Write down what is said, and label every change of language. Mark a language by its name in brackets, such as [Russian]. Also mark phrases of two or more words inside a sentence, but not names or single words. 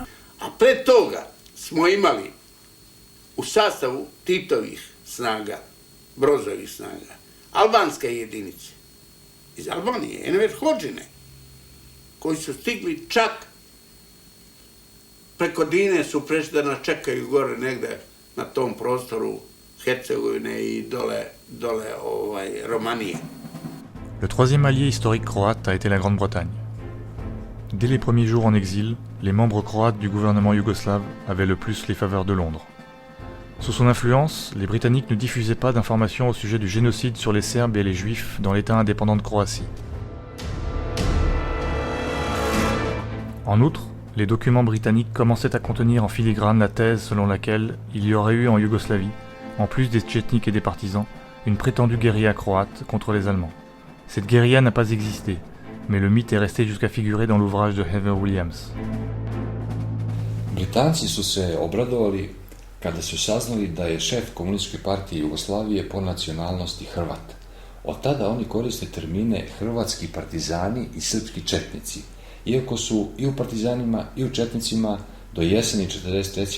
[Serbian] A pre toga smo imali u sastavu Titovih snaga, Brozovih snaga, albanske jedinice iz Albanije, Enver Hodžine, koji su stigli čak preko Dine su prešli da nas čekaju gore negde na tom prostoru Hercegovine i dole Romanije. [French] Le troisième allié historique croate a été la Grande-Bretagne. Dès les premiers jours en exil, les membres croates du gouvernement yougoslave avaient le plus les faveurs de Londres. Sous son influence, les Britanniques ne diffusaient pas d'informations au sujet du génocide sur les Serbes et les Juifs dans l'État indépendant de Croatie. En outre, les documents britanniques commençaient à contenir en filigrane la thèse selon laquelle il y aurait eu en Yougoslavie, en plus des Tchétniks et des partisans, une prétendue guérilla croate contre les Allemands. Cette guérilla n'a pas existé, mais le mythe est resté jusqu'à figurer dans l'ouvrage de Heather Williams. [Serbian] Britanci su se obradovali kada su saznali da je šef Komunističke partije Jugoslavije po nacionalnosti Hrvat. Od tada oni koriste termine hrvatski partizani i srpski četnici, iako su i u partizanima i u četnicima do jeseni 1943.